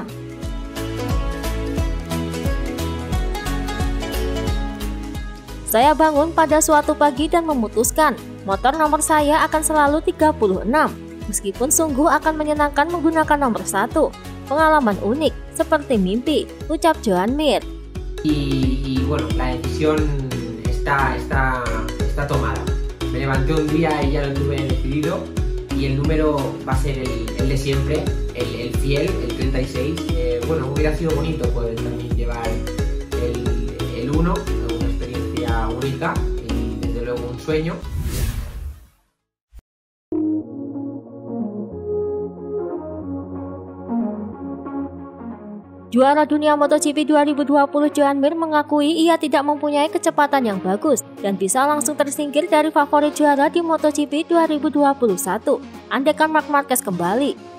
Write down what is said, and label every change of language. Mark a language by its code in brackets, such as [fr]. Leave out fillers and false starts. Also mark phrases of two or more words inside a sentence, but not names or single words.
[id] Saya bangun pada suatu pagi dan memutuskan, motor nomor saya akan selalu 36. Meskipun sungguh akan menyenangkan menggunakan nomor 1, pengalaman unik, seperti mimpi, ucap Joan Mir. [es] Y bueno, la decisión está tomada. Me levanté un día y ya lo tuve decidido y el número va a ser el de siempre, el fiel, el 36. Bueno, hubiera sido bonito poder también llevar el 1, una experiencia única y desde luego un sueño. [id] Juara dunia MotoGP 2020 Joan Mir mengakui ia tidak mempunyai kecepatan yang bagus dan bisa langsung tersingkir dari favorit juara di MotoGP 2021, andaikan Marc Marquez kembali.